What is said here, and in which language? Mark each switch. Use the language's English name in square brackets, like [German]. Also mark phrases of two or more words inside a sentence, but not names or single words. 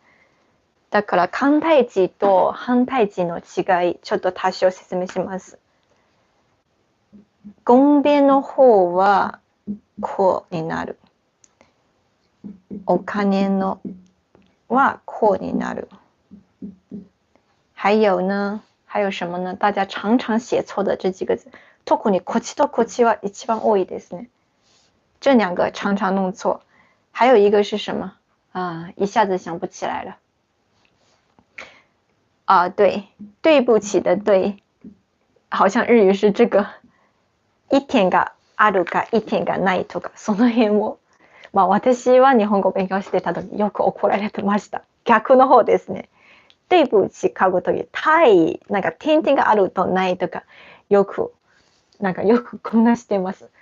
[Japanese] だから簡体字と反対字の違い、ちょっと多少説明します。ゴンベの方はこうになる。お金のはこうになる。 [Chinese] 还有什么呢？大家常常写错的这几个字， [Japanese] 特にこっちとこっちは一番多いですね。 [Chinese] 这两个常常弄错。还有一个是什么？一下子想不起来了。对不起的对，好像日语是这个一点 [Japanese] があるか一点がないとか、その辺を、私は日本語を勉強してた時よく怒られてました。逆の方ですね。对不起書く時、なんか点々があるとないとか、よくこんなしてます。